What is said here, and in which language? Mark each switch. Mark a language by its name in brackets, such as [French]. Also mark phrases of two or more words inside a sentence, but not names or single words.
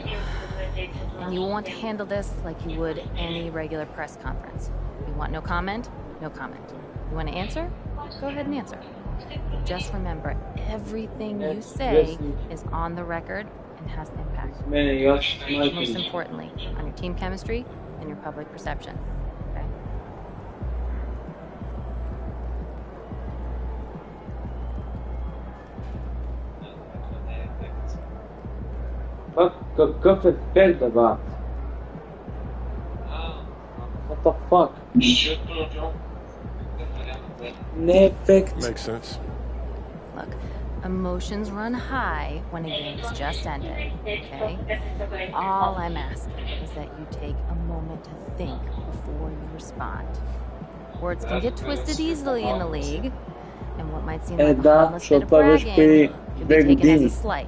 [English] And you want to handle this like you would any regular press conference. You want no comment? No comment. You want to answer? Go ahead and answer. Just remember, everything you say is on the record and has impact. Most importantly, on your team chemistry and your public perception. Okay? [Bulgarian] Какъв ефект да бъдат? [English] What the fuck? [Bulgarian] Не ефект. [English] Makes sense. Look, emotions run high when a game is just ended, okay? All I'm asking is that you take a moment to think before you respond. Words can get twisted easily in the league, and what might seem like a harmless bit of bragging could be taken as a slight.